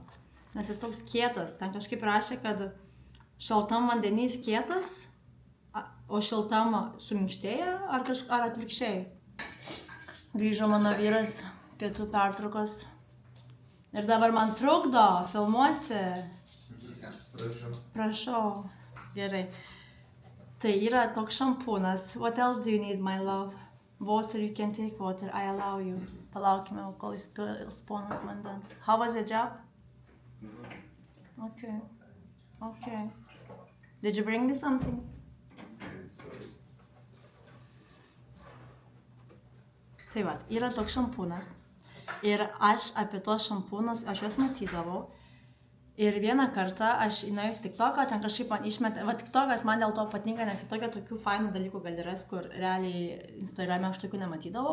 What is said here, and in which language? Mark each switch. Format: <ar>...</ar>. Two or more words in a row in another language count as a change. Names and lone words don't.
<lt>Nes jis toks kietas, ten kažkaip rašė, kad šaltam vandenys kietas, o šiltam suminkštėja, ar atvirkščiai. Grįžo mano vyras pietų pertraukos ir dabar man trukdo filmuoti. Prašau. Gerai. Tai yra toks šampūnas.</lt> <en>What else do you need, my love? Water, you can take water, I allow you.</en> <lt>Palaukime, kol jis pils ponas vandens.</lt> <en>How was your job? Okay. Okay. Did you bring me something?</en> <lt>Tai va, yra toks šampūnas. Ir aš apie tos šampūnus, aš juos matydavau. Ir vieną kartą aš įnuėjus TikToką, ten kažkaip man išmetė, va TikTokas man dėl to patinka, nes į tokių fainų dalykų gali rasti, kur realiai Instagrame aš tokių nematydavau.</lt>